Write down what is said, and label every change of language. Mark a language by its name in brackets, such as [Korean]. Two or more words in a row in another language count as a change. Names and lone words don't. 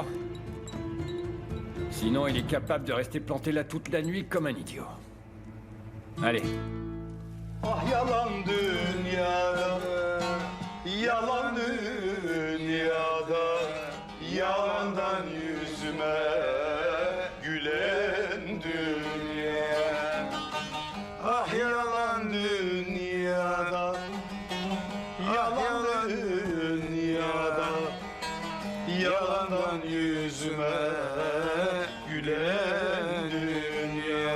[French] Sinon, il est capable de rester planté là toute la nuit comme un idiot. Allez. [Turkish] Ah yalan dünyada, yalan dünyada, yalandan yüzüme gülen dünya. Ah yalan dünyada, yalan dünyada, yalandan yüzüme gülen dünya.